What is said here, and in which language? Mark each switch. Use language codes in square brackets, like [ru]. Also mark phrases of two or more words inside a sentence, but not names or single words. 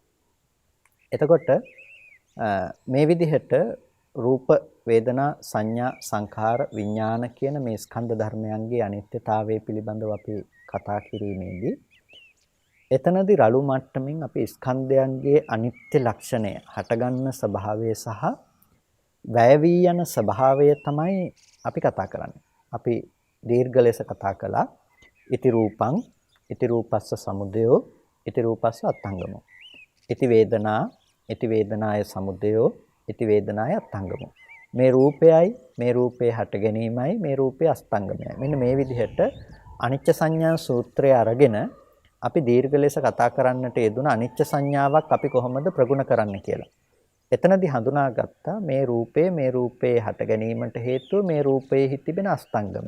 [si] එතකොට මේ විදිහට රූප, වේදනා, සංඥා, සංඛාර, විඥාන කියන මේ ස්කන්ධ ධර්මයන්ගේ අනිත්‍යතාවය පිළිබඳව අපි කතා කිරීමේදී එතනදී රළු මට්ටමින් අපි ස්කන්ධයන්ගේ අනිත්‍ය ලක්ෂණය, හටගන්න ස්වභාවය සහ වැය වී යන ස්වභාවය තමයි අපි කතා කරන්නේ. අපි දීර්ඝ ලෙස කතා කළා. [pi] ඉති රූපං, ඉති රූපස්ස සමුදයෝ, ඉති රූපස්ස අත්ංගමෝ. ඉති වේදනා, ඉති වේදනාය සමුදයෝ, ඉති වේදනාය අත්ංගමෝ. [si] මේ රූපයයි, මේ රූපේ හට ගැනීමයි, මේ රූපේ අස්තංගමයයි. මෙන්න මේ විදිහට අනිච්ච සංඥා සූත්‍රය අරගෙන අපි දීර්ඝ ලෙස කතා කරන්නට යෙදුන අනිච්ච සංඥාවක් අපි කොහොමද ප්‍රගුණ කරන්න කියලා. එතනදී හඳුනාගත්තා මේ රූපේ හට ගැනීමට හේතුව මේ රූපයේ තිබෙන අස්තංගමය.